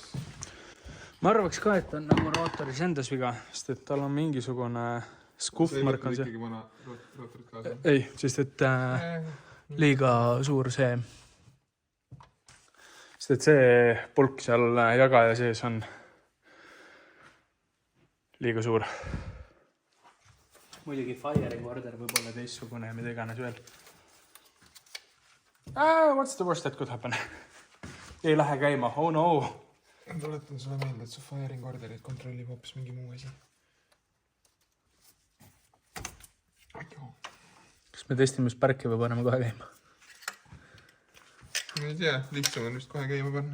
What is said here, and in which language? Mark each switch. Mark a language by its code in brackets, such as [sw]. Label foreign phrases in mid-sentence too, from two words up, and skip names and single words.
[et] Ma arvaks ka, et on nagu rootoris endas viga, sest et tal on mingisugune skuffmark on see. Ikkagi vana rootorit kaasa. Ei, sest et liiga suur see. Sest et see pulk seal jagaja sees on liiga suur. Muidugi [en] firing order [et] võib olla teissugune ja mida iganes veel. [en] What's the worst that could happen? [et] Ei lähe käima, [en] oh no. [et] Tuletan sulle meelde, et su [en] firing orderit [et] kontrollib hoopis mingi muu asi. Kas me testime sparki või paneme kohe käima? Ma ei tea, lihtsam on vist kohe käima panna.